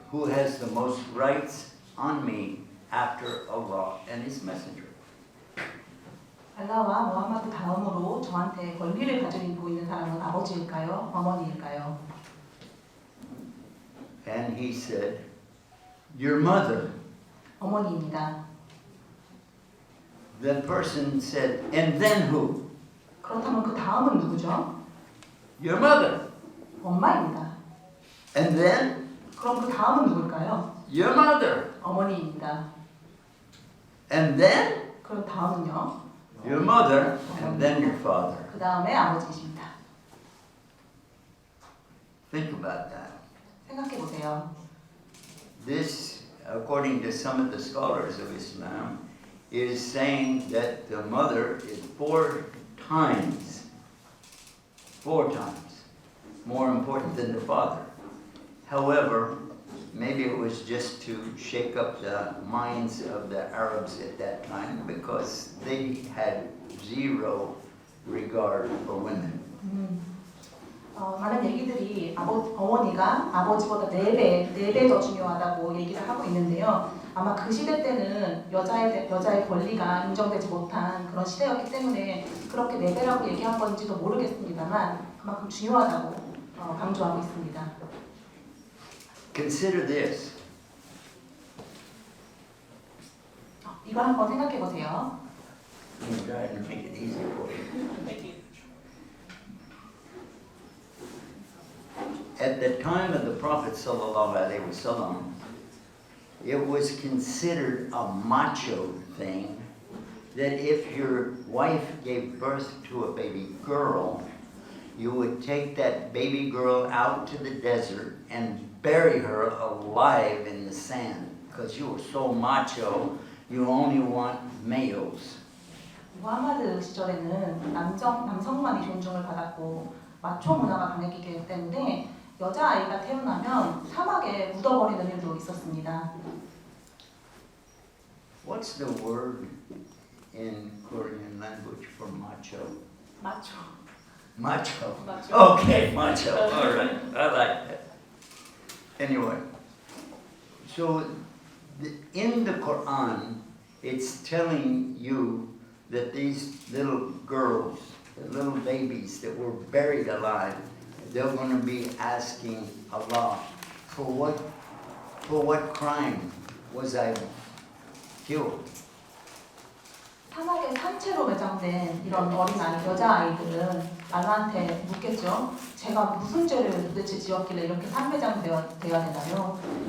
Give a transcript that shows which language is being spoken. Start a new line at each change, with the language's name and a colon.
English: Who has the most rights on me after Allah and His Messenger?
Korean: 알라와 무함마드 다음으로 저한테 권리를 가지고 있는 사람은 아버지일까요? 어머니일까요?
English: And he said, your mother.
Korean: 어머니입니다.
English: The person said, and then who?
Korean: 그렇다면 그 다음은 누구죠?
English: Your mother.
Korean: 엄마입니다.
English: And then?
Korean: 그럼 그 다음은 누굴까요?
English: Your mother.
Korean: 어머니입니다.
English: And then?
Korean: 그럼 다음은요?
English: Your mother, and then your father.
Korean: 그 다음에 아버지이십니다.
English: Think about that.
Korean: 생각해 보세요.
English: This, according to some of the scholars of Islam, is saying that the mother is four times more important than the father. However, maybe it was just to shake up the minds of the Arabs at that time because they had zero regard for women.
Korean: 많은 얘기들이 어머니가 아버지보다 4배 더 중요하다고 얘기를 하고 있는데요. 아마 그 시대 때는 여자의 권리가 인정되지 못한 그런 시대였기 때문에 그렇게 4배라고 얘기한 건지도 모르겠습니다만 그만큼 중요하다고 강조하고 있습니다.
English: Consider this.
Korean: 이거 한번 생각해 보세요.
English: I'm trying to make it easy for you. At the time of the Prophet ﷺ, it was considered a macho thing that if your wife gave birth to a baby girl, you would take that baby girl out to the desert and bury her alive in the sand because you were so macho, you only want males.
Korean: 무하마드 시절에는 남성만이 존중을 받았고 마초 문화가 강했기 때문에 여자아이가 태어나면 사막에 묻어버리는 일도 있었습니다.
English: What's the word in Korean language for macho?
Korean: 마초.
English: Macho. Macho. Okay, macho. All right. I like that. Anyway, so in the Quran, it's telling you that these little girls, the little babies that were buried alive, they're going to be asking Allah, for what crime was I killed?
Korean: 사막에 산채로 매장된 이런 어린아이, 여자아이들은 알라한테 묻겠죠. 제가 무슨 죄를 도대체 지었길래 이렇게 산매장되어야 되나요?